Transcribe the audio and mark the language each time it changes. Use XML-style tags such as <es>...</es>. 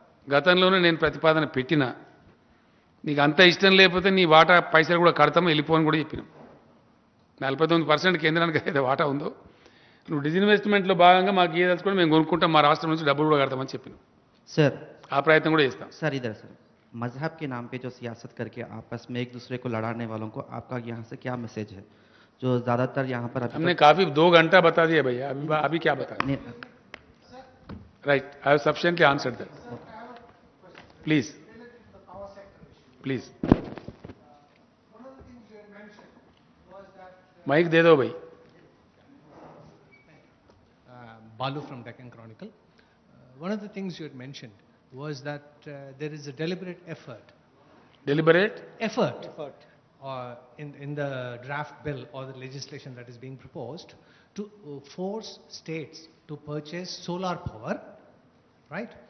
<te>గతంలోనే నేను ప్రతిపాదన పెట్టినా, నీకు అంత ఇష్టం లేకపోతే నీ వాటా పైసలు కూడా కడతాము, వెళ్ళిపోని కూడా చెప్పినాం. 49% కేంద్రానికి అయితే వాటా ఉందో నువ్వు డిజిన్వెస్ట్మెంట్లో భాగంగా మాకు ఏ తెలుసుకొని మేము కొనుక్కుంటాం, మా రాష్ట్రం నుంచి డబ్బులు కూడా కడతామని చెప్పిన</te> <hi>सर</hi> <te>ఆ ప్రయత్నం కూడా చేస్తాం.</te> <hi>सर इधर सर मजहब के नाम पे जो सियासत करके आपस में एक दूसरे को लड़ाने वालों को आपका यहाँ से क्या मैसेज है, जो ज़्यादातर यहाँ पर अभी हमने काफी 2 घंटा बता दिया भैया, अभी क्या बता.</hi> <en>Right, I have sufficiently answered that.</en> <hi>Please please mic दे दो भाई.</hi> <en>Balu from Deccan Chronicle. One of the things you had mentioned was that there is a deliberate effort. Deliberate? Effort. In the draft bill or the legislation that is being proposed to force states to purchase solar power, right?</en>